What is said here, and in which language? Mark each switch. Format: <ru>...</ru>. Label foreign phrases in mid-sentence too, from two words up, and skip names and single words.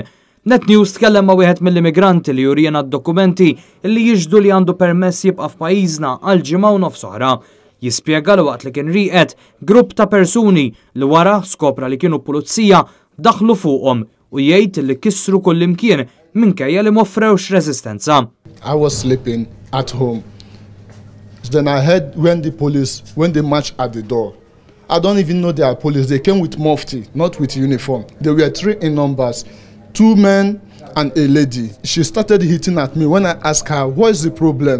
<mt>Net News tkellem ma' wieħed mill-immigranti li jurjena d-dokumenti li jiġdu li għandu permess jibqa' f'pajjiżna għal ġimgħa u nofs oħra. Jispjega li waqt li kien rieqed grupp ta' persuni li wara skopra li kienu pulizija daħlu fuqhom u jgħid li kissru kullimkien minkejja li m'offrewx reżistenza.</mt> <en>I was sleeping at home. Then I heard when they marched at the door. I don't even know they are police. They came with mufti, not with uniform. They were 3 in numbers, 2 men and a lady. She started hitting at me when I asked her, what is the problem?</en>